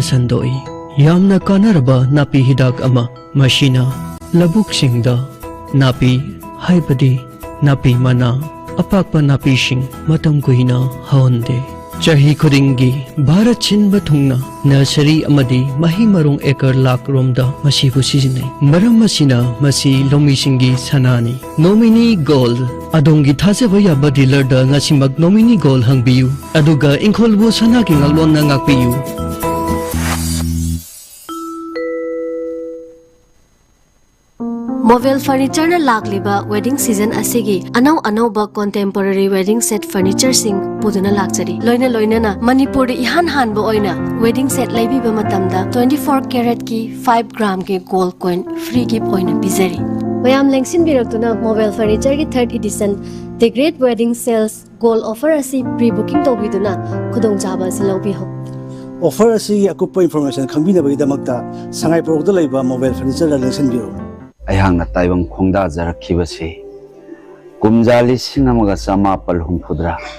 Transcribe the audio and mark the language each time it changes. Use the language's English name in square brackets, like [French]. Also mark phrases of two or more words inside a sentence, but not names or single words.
[Manipuri] sandoi yamna kanaraba napi hidak ama mashina labuk singda napi haibadi napi mana apakpa napi sing matam kuina haonde chahi khudingi bharat chinba thungna nursery amadi mahi marung ekar lak romda masibu sijinai maram masina masi lomi singi sanani nomini gold adongi thajaba yaba dealer da ngasimag nomini gold hangbiu aduga ingkholbu sana ki ngalon na ngakpiu. Mobile furniture na lagliba [English] wedding season [Manipuri] asigi anaw ba [English] contemporary wedding set furniture [Manipuri] sing puduna lakchari loina na Manipur de ihan han bo oina [English] wedding set [Manipuri] laibi ba matamda 24 karat ki 5 gram ke [English] gold coin free gift [Manipuri] oina bizari mayam lengsin biraktuna mobile furniture ki [English] 3rd edition the great wedding sales gold offer [Manipuri] asi [English] pre booking [Manipuri] to biduna khudong jaba silobi ho offer asi akupa information khambina ba idamakta sangai product laiba mobile furniture la lengsin biro ꯑꯩꯍꯥꯛꯅ ꯇꯥꯏꯕꯪ ꯈꯣꯡꯗꯥꯖꯔꯛꯈꯤꯕꯁꯤ ꯀꯨꯝꯖꯥ 1970